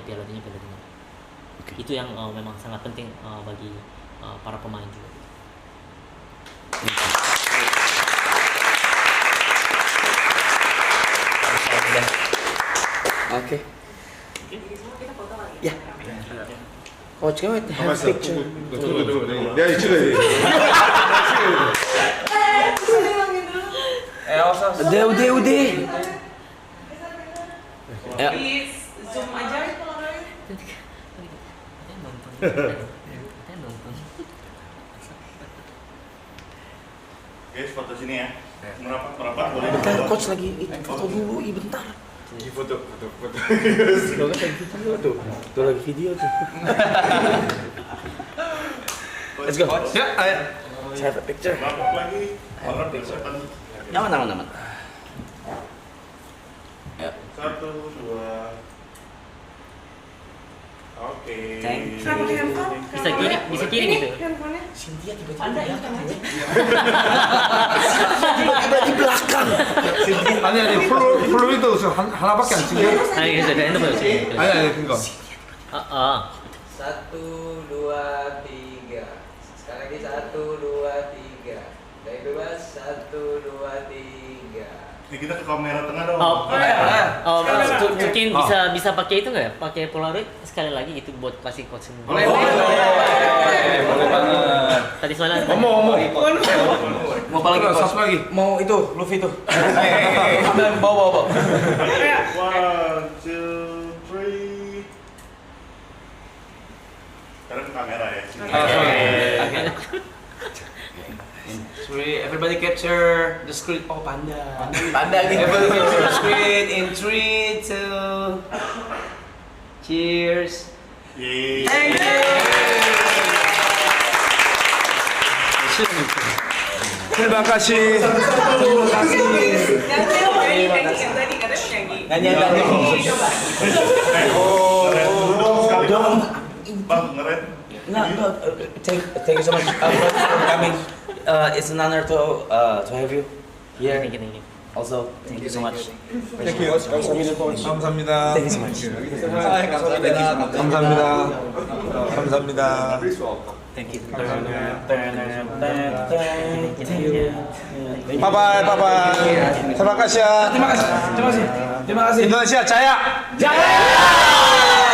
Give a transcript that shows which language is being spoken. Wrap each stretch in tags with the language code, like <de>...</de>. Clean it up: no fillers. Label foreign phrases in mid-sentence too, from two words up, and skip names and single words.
<id>Itu yang memang sangat penting bagi para pemain juga. Oke. Jadi semua kita foto lagi. Ya.</id> <en>Coach, can we have picture?</en> <id>Tunggu.</id> <ko>내가 찍어야 돼.</ko> <id>Udah. Ya.</id> <en>Please zoom aja.</en> <id>Guys, foto sini ya. Merapat boleh. Bentar, coach lagi foto dulu, bentar. Foto. Tuh lagi video tuh.</id> <en>Let's go.</en> <id>Ya, ayo.</id> <en>Let's have a picture.</en> <id>Merapat lagi. Orang persiapan. Aman. Ya. 1, 2. Oke. Sama pakai handphone. Bisa kiri gitu. Handphonenya. Cynthia Ada itu kan aja. tiba di belakang.</id> <ko>아니 플로이도 하나밖에 안 찍혀.</ko> <id>Ayo kita handphone sih.</id> <ko>아니 그거.</ko> <id>1, 2, 3. Sekali lagi 1, 2, 3. Dari bebas 1, 2, 3. Ini kita ke kamera tengah dong. Mungkin bisa pakai itu nggak ya? Pakai Polaroid sekali lagi itu buat kasih coach. Boleh banget. Tadi soalnya.</id> <ko>어머.</ko> <id>Mau apa lagi coach? satu lagi. Mau itu, Luffy tuh. Bawa. 1, 2, 3. Sekarang ke kamera ya.</id> <en>Okay. Three, everybody capture the screen. Oh, panda.</en> <id>Panda gitu.</id> <en>Everybody capture the screen in 3, 2. Cheers. Yeay.</en> <id>Terima kasih. Yang tadi katanya nyanyi. Dong. Bang, ngeren.</id> <en>No, thank you so much for coming. It's an honor to have you here. Thank you. Also, thank you so much. Thank you.</en> <ko>감사합니다.</ko> <en>Thank you so much.</en> <ko>감사합니다.</ko> <en>Thank you. Bye-bye.</en> <id>Terima kasih. Indonesia jaya.</id>